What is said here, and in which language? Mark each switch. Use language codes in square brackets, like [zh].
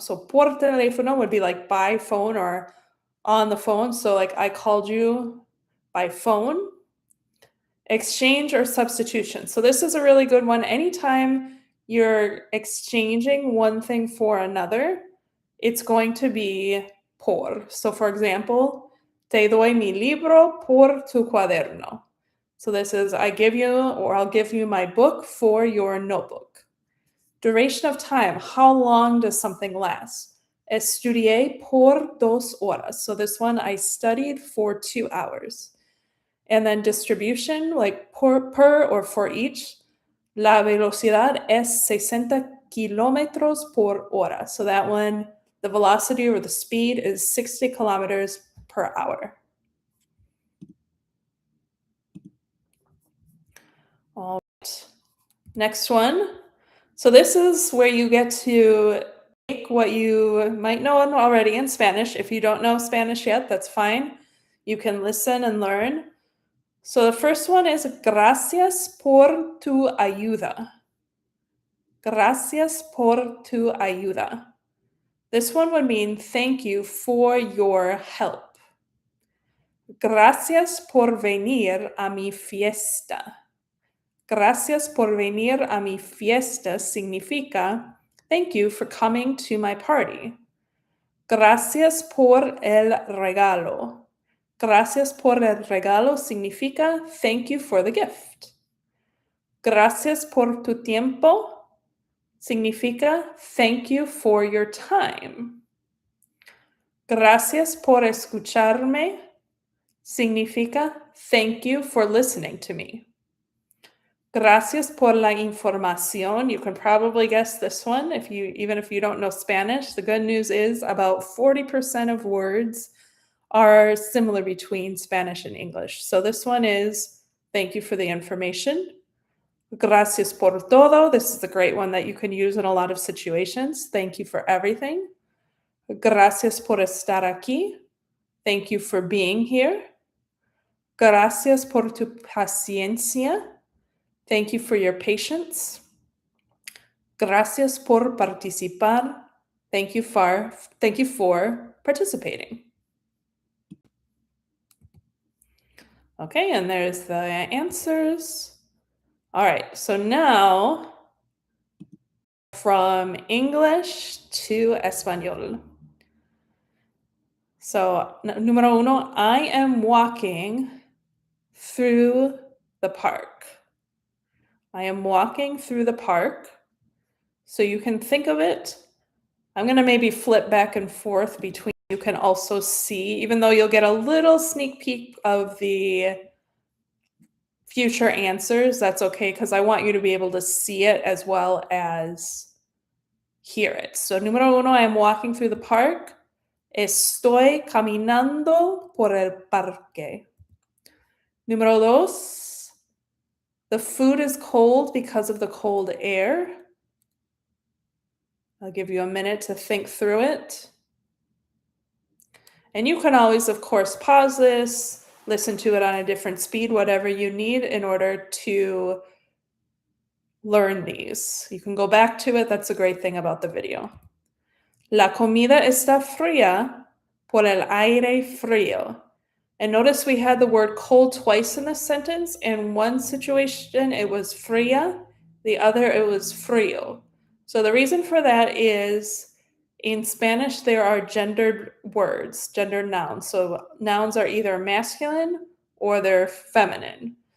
[en] So [es] por teléfono [en] would be like by phone or on the phone. So like I called you by phone. Exchange or substitution. So this is a really good one. Anytime you're exchanging one thing for another, it's going to be por. So for example, [es] te doy mi libro por tu cuaderno. [en] So this is I give you or I'll give you my book for your notebook. Duration of time, how long does something last? [es] Estudié por 2 horas. [en] So this one I studied for 2 hours. And then distribution, like per or for each, [es] la velocidad es 60 kilómetros por hora. [en] So that one, the velocity or the speed is 60 kilometers per hour. All right. Next one. So this is where you get to take what you might know already in Spanish. If you don't know Spanish yet, that's fine. You can listen and learn. So the first one is [es] gracias por tu ayuda. Gracias por tu ayuda. [en] This one would mean thank you for your help. [es] Gracias por venir a mi fiesta. Gracias por venir a mi fiesta significa [en] thank you for coming to my party. [es] Gracias por el regalo. Gracias por el regalo significa [en] thank you for the gift. [es] Gracias por tu tiempo significa [en] thank you for your time. [es] Gracias por escucharme significa [en] thank you for listening to me. [es] Gracias por la información. [en] You can probably guess this one even if you don't know Spanish. The good news is about 40% of words are similar between Spanish and English. So this one is thank you for the information. [es] Gracias por todo. [en] This is a great one that you can use in a lot of situations. Thank you for everything. [es] Gracias por estar aquí. [en] Thank you for being here. [es] Gracias por tu paciencia. [en] Thank you for your patience. [es] Gracias por participar. [en] Thank you for participating. Okay, and there's the answers. All right, so now from English to Espanol. So, [es] número uno, [en] I am walking through the park. I am walking through the park. So you can think of it. I'm going to maybe flip back and forth between. You can also see, even though you'll get a little sneak peek of the future answers, that's okay because I want you to be able to see it as well as hear it. So, [es] número uno, [en] I'm walking through the park. [es] Estoy caminando por el parque. Número dos, [en] the food is cold because of the cold air. I'll give you a minute to think through it. And you can always, of course, pause this, listen to it on a different speed, whatever you need in order to learn these. You can go back to it. That's a great thing about the video. [es] La comida está fría por el aire frío. [en] And notice we had the word cold twice in this sentence. In one situation, it was fría. The other, it was frío. So the reason for that is in Spanish, there are gendered words, gendered nouns. So nouns are either masculine or they're feminine.